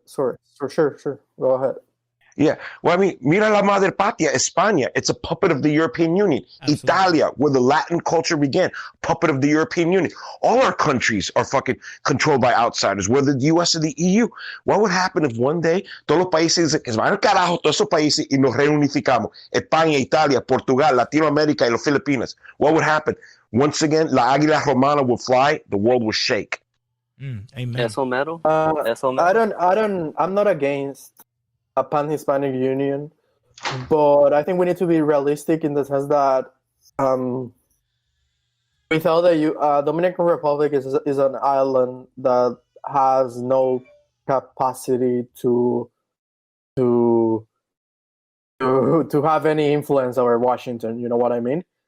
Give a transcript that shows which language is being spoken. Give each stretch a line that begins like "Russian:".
English: Sorry. Sure. Go ahead. Yeah. Well, I mean,
Spanish: mira la madre patria, España.
English: It's a puppet of the European Union. Absolutely. Italia, where the Latin culture began, puppet of the European Union. All our countries are fucking controlled by outsiders, whether the U.S. or the EU. What would happen if one day
Spanish: todos los países que se van al carajo, todos esos países, y nos reunificamos? España, Italia, Portugal, Latinoamérica, y los Filipinas.
English: What would happen? Once again,
Spanish: la águila romana
English: would fly, the world would shake. Amen.
Spanish: Eso mero.
English: I'm not against a pan-Hispanic union, but I think we need to be realistic in the sense that without the Dominican Republic is an island that has no capacity to have any influence over Washington. You know what I mean?